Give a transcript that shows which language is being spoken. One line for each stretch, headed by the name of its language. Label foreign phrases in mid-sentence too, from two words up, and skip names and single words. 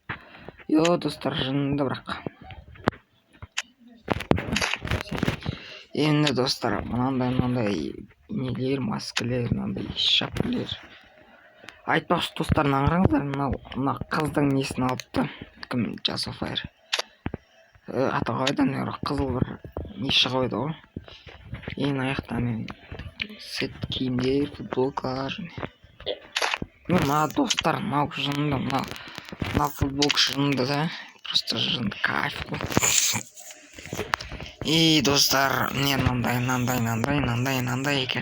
Kazakh: Достар, жынды бірақ. Енді достар, мынандай нелер, маскілер, мынандай шапкілер. Айтпақшы достар, қараңыздар, мына қыздың несін алыпты. Кім? Just-of-Fire. Аты қойдан қызыл бір неше қойды ғой. Аяқтан сет киімдер, футболкалар. Мына достар, мынау жынды, мына футболка жынды да. Просто жынды, кайф қой. Достар, мынандай екен.